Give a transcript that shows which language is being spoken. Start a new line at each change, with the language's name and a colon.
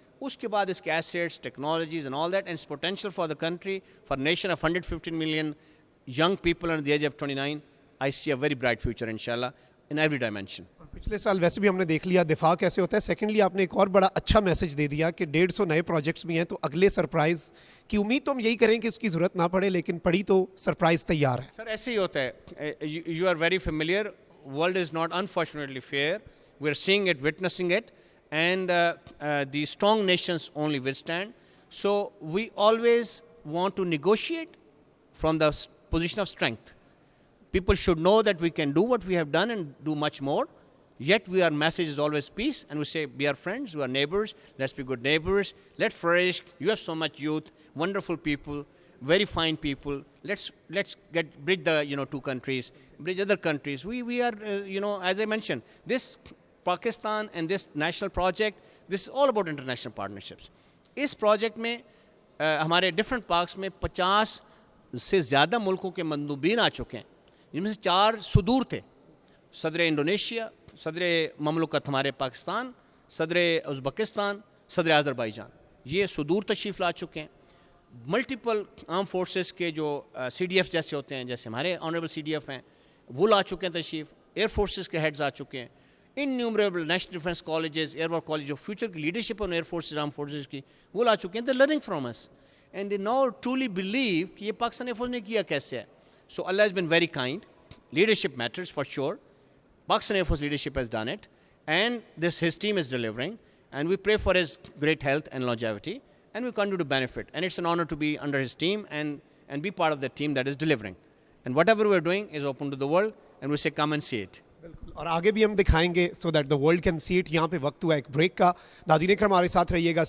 English: اس کے بعد اس کے assets, technologies and all that, and potential for the country, for nation of 115 million young people under the age of 29, I see a very bright future inshallah in every dimension.
Urdu: پچھلے سال ویسے بھی ہم نے دیکھ لیا دفاع کیسے ہوتا ہے. سیکنڈلی آپ نے ایک اور بڑا اچھا میسج دے دیا کہ 150 نئے پروجیکٹس بھی ہیں, تو اگلے سرپرائز کی امید تو ہم یہی کریں کہ اس کی ضرورت نہ پڑے, لیکن پڑی تو سرپرائز تیار ہے. سر ایسے ہی ہوتا ہے.
English: You are very familiar. World is not unfortunately fair. We are seeing it, witnessing it, and the strong nations only withstand. So we always want to negotiate from the position of strength. People should know that we can do what we have done and do much more. Yet our message is always peace, and we say we are friends, we are neighbors, let's be good neighbors. Let's flourish. You have so much youth, wonderful people, very fine people. Let's bridge the two countries, bridge other countries. We are as I mentioned, this Pakistan and this national project, this is all about international partnerships.
Urdu: اس project میں ہمارے different parks میں 50 سے زیادہ ملکوں کے مندوبین آ چکے ہیں، جن میں سے 4 صدور تھے، صدر انڈونیشیا، صدر مملکت ہمارے پاکستان، صدر ازبکستان، صدر آذربائیجان، یہ صدور تشریف لا چکے ہیں. ملٹیپل آرم فورسز کے جو سی ڈی ایف جیسے ہوتے ہیں، جیسے ہمارے آنریبل سی ڈی ایف ہیں، وہ لا چکے ہیں تشریف. ایئر فورسز کے ہیڈز آ چکے ہیں. Innumerable national defence colleges, year war college, جو فیوچر کی لیڈرشپ آن ایئر فورسز، آرم فورسز کی، وہ لا چکے ہیں.
English: they learning from us and they now truly believe
Urdu: کہ یہ پاکستان ایئر فورس نے کیا کیسے ہے.
English: So اللہ has been very kind. Leadership matters for sure. Pakistan Air Force leadership has done it, and his team is delivering, and we pray for his great health and longevity, and we continue to benefit. And it's an honor to be under his team and be part of the team that is delivering. And whatever we're doing is open to the world, and we say come and see it.
Urdu: بالکل، اور آگے بھی ہم دکھائیں گے
English: so that the world can see it.
Urdu: یہاں پہ وقت ہوا ایک بریک کا. ناظرین اکرام ہمارے ساتھ رہیے گا.